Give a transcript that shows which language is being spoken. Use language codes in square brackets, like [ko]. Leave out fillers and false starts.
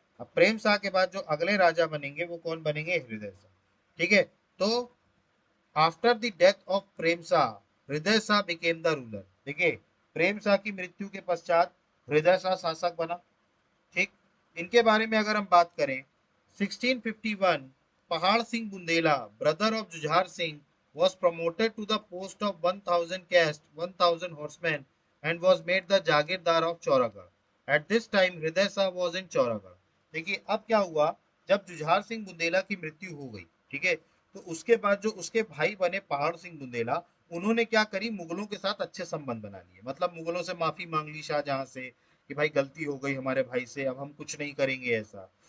[hi] अब प्रेम शाह के बाद जो अगले राजा बनेंगे वो कौन बनेंगे? हृदय शाह, ठीक है। [en] तो after the death of Prem Shah, Hriday Shah became the ruler. [hi] देखिए, प्रेम शाह की मृत्यु के पश्चात हृदय शाह शासक बना, ठीक। इनके बारे में अगर हम बात करें, 1651 [en] Pahar Singh Bundela, brother of Jujhar Singh, was promoted to the post of 1000 caste, 1000 horsemen, and was made the jagirdar of Chauragarh. At this time Hriday Shah was in Chauragarh. [hi] देखिए अब क्या हुआ, जब जुझार सिंह बुंदेला की मृत्यु हो गई, ठीक है, तो उसके बाद जो उसके भाई बने पहाड़ सिंह बुंदेला, उन्होंने क्या करी, मुगलों के साथ अच्छे संबंध बना लिए, मतलब मुगलों से माफी मांग ली शाहजहां से कि भाई गलती हो गई हमारे भाई से, अब हम कुछ नहीं करेंगे ऐसा.